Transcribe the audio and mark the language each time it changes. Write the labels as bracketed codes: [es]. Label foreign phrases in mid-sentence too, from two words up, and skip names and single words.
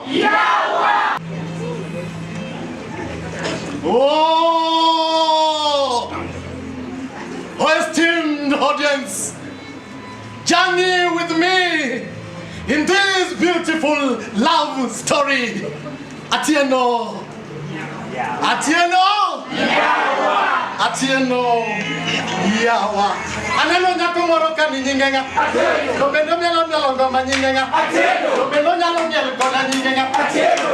[luo] Yawa. [en] Oh, esteemed audience, journey with me in this beautiful love story. [luo] Atieno. Atieno Yawa. Atieno Yawa. Aneno nyako moro ka ni nyingenga. Atieno. To bendo mielo ngoma nyingenga. Atieno. To bendo nyalo mielo kona nyingenga. Atieno.